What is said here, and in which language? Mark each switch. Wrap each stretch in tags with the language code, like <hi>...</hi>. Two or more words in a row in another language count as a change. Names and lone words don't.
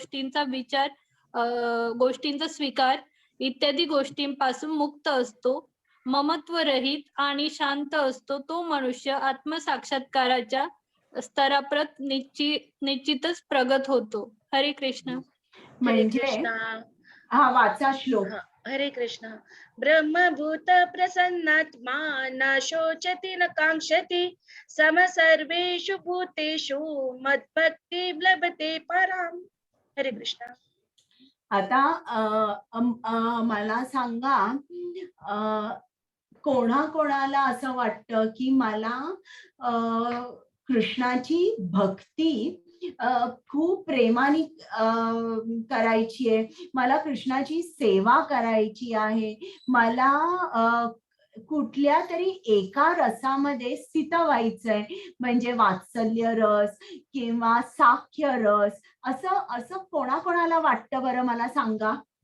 <mr>गोष्टींचा स्वीकार इत्यादी गोष्टींपासून मुक्त असतो, ममत्व रहित आणि शांत असतो, तो मनुष्य आत्मसाक्षात्काराच्या स्तराप्रत निश्चितच प्रगत होतो. हरे कृष्ण. हरे म्हणजे कृष्ण. हा वाचा श्लोक. हरे कृष्ण.</mr> <sa>ब्रह्मभूत प्रसन्नात्मा न शोचति न कांक्षति सम सर्वेषु भूतेषु मद्भक्ति लभते पराम.</sa> <mr>हरे कृष्ण. आता मला सांगा, कोणाकोणाला असं वाटतं की मला कृष्णाची भक्ती खूप प्रेमाने करायची आहे, मला कृष्णाची सेवा करायची आहे, मला कुठल्या तरी एका रसामध्ये स्थित व्हायचंय, म्हणजे वात्सल्य रस किंवा साख्य रस, असं कोणाकोणाला वाटतं बरं, मला सांगा.</mr>